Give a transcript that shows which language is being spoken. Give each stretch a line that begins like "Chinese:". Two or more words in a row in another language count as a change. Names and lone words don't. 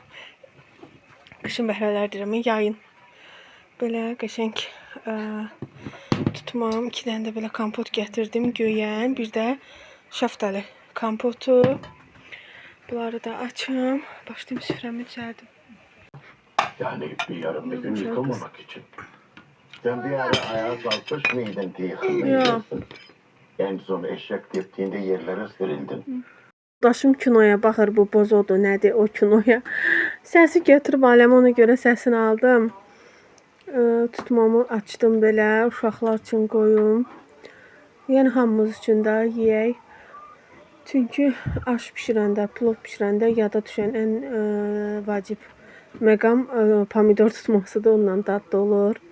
Azerbaijani: Qışın bəhrələri deyirəm, yayın. Belə qəşəng tutmam. 2 dənə də belə kompot gətirdim, göyən. Bir də şaftali kompotu. Bunları da açım. Başlayayım süfrəmi düzəldim.
Turkish: Yani bir yarım bir gün yıkılmamak için. Sen bir ara ayağa kalkmış mıydın diye yıkılmayacaksın. En son eşek teptiğinde yerlere serildin.
Azerbaijani: Daşım kinoya baxır, bu bozodur, nədir o kinoya. Səsi götürüb aləm, ona görə səsini aldım. Tutmamı açdım belə, uşaqlar üçün qoyum. Yəni hamımız üçün də yeyək. Çünki aş bişirəndə, plov bişirəndə yada düşən ən vacib məqam pomidor tutmasıdır, ondan dadlı olur.